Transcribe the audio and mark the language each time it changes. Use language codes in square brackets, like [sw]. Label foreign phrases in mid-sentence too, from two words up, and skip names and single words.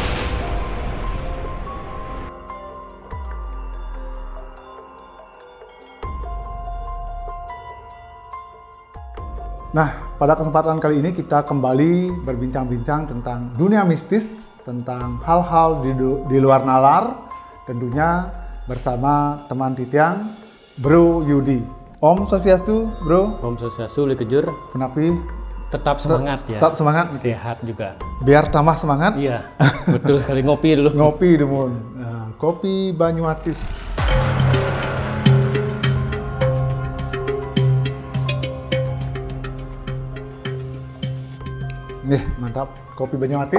[id] Nah, pada kesempatan kali ini kita kembali berbincang-bincang tentang dunia mistis, tentang hal-hal di luar nalar, tentunya bersama teman Titiang, Bro Yudi. Om Swastiastu, Bro. Om Swastiastu, Likejur. Kenapi? Tetap semangat ya. Tetap semangat. Sehat juga. Biar tambah semangat. Iya, betul sekali. Ngopi dulu. Ngopi dulu. Nah, kopi Banyuatis. Nih, mantap. Kopi Banyuatis.